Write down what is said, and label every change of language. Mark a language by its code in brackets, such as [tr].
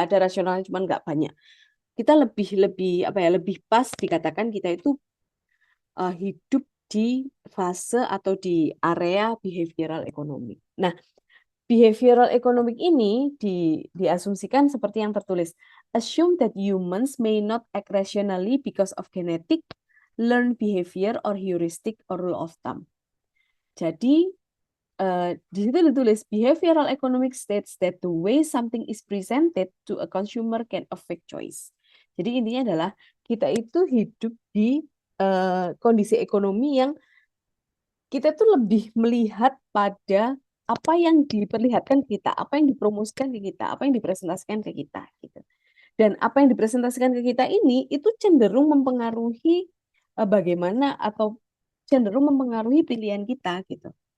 [id] Ya ada rasional, cuman nggak banyak. Kita lebih apa ya lebih pas dikatakan kita itu hidup di fase atau di area behavioral economic. Nah, behavioral economic ini diasumsikan seperti yang tertulis. [en] Assume that humans may not act rationally because of genetic, learned behavior, or heuristic or rule of thumb. [id] Jadi, di situ ditulis, [en] behavioral economic states that the way something is presented to a consumer can affect choice. [id] Jadi intinya adalah kita itu hidup di kondisi ekonomi yang kita tuh lebih melihat pada apa yang diperlihatkan kita, apa yang dipromosikan ke kita, apa yang dipresentasikan ke kita, gitu. Dan apa yang dipresentasikan ke kita ini itu cenderung mempengaruhi bagaimana atau cenderung mempengaruhi pilihan kita, gitu.